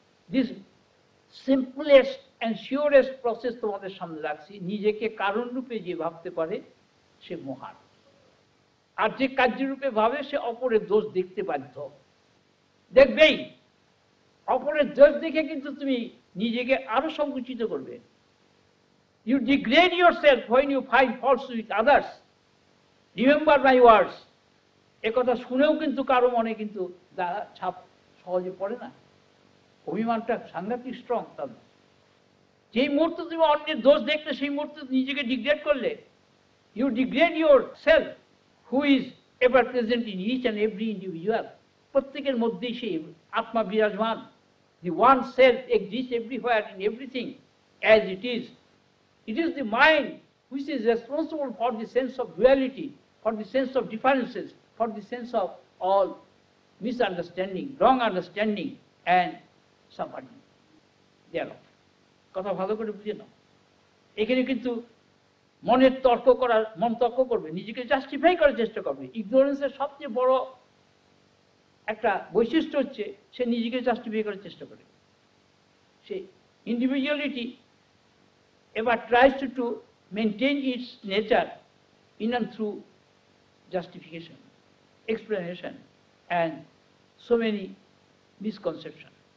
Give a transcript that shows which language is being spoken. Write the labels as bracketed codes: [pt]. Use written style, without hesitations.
[en] this simplest and surest process [bn] তোমাদের সামনে রাখছি, নিজেকে কারণ রূপে যে ভাবতে পারে সে মহান, আর যে কার্যরূপে ভাবে সে অপরের দোষ দেখতে বাধ্য, দেখবেই। অপরের দোষ দেখে কিন্তু তুমি নিজেকে আরো সংকুচিত করবে। [en] You degrade yourself when you find faults with others. Remember my words. [bn] একথা শুনেও কিন্তু কারো মনে কিন্তু ছাপ সহজে পড়ে না, অভিমানটা সাংঘাতিক স্ট্রং। তাদের যেই মুহূর্তে তুমি অন্যের দোষ দেখলে সেই মুহূর্তে নিজেকে ডিগ্রেড করলে, [en] You degrade yourself who is ever present in each and every individual. [bn] প্রত্যেকের মধ্যেই সেই আত্মা বিরাজমান। [en] The one self exists everywhere in everything as it is. It is the mind which is responsible for the sense of duality, for the sense of differences, for the sense of all misunderstanding, wrong understanding, and suffering thereof. [bn] কথা ভালো করে বুঝে নাও। এখানে কিন্তু মন তর্ক করবে, নিজেকে জাস্টিফাই করার চেষ্টা করবে। ইগনোরেন্সের সবচেয়ে বড় একটা বৈশিষ্ট্য হচ্ছে সে নিজেকে জাস্টিফাই করার চেষ্টা করে। [en] সে ইন্ডিভিজুয়ালিটি এবার tries to maintain its nature in and through justification, explanation and so many misconception.